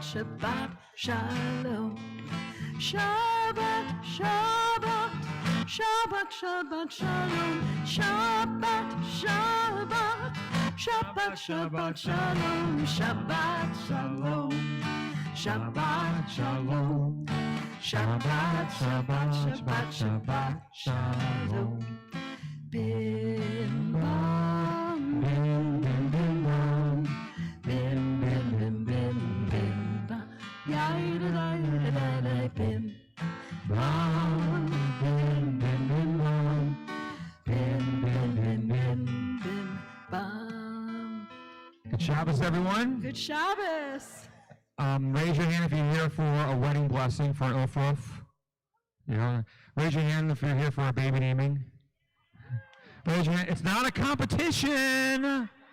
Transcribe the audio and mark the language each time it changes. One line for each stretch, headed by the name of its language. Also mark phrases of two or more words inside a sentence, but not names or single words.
Hebrew: שבת שלום, שבת, שבת, שבת, שבת שלום, שבת, שבת, שבת, שבת שלום, שבת שלום, שבת שלום, שבת, שבת, שבת, שבת שלום, bim bam, bim bim bim bam, bim bim bim bim bim bam, yay da da da da bim bam, bim bim bim bam, bim bim bim bim bim bam.
English: Good Shabbos, everyone. Good Shabbos. Raise your hand if you're here for a wedding blessing for an Ofrof. Raise your hand if you're here for a baby naming. Raise your hand. It's not a competition.